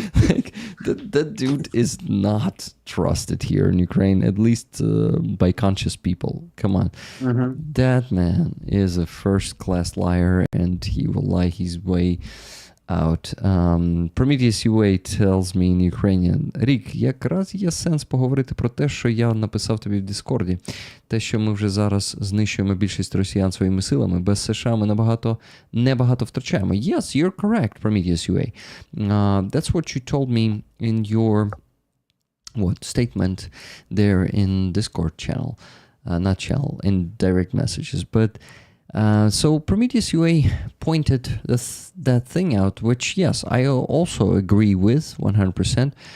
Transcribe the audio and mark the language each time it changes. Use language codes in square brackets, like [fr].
[en] Like that dude is not trusted here in Ukraine, at least by conscious people. Come on. That man is a first-class liar, and he will lie his way out. Prometheus UA tells me in Ukrainian. [uk] Рік, якраз є сенс поговорити про те, що я написав тобі в Дискорді. Те, що ми вже зараз знищуємо більшість росіян своїми силами, без США ми небагато втрачаємо. [en] Yes, you're correct, Prometheus UA. That's what you told me in your statement there in Discord channel. Not channel, in direct messages. But so Prometheus UA pointed that thing out, which, yes, I also agree with 100%.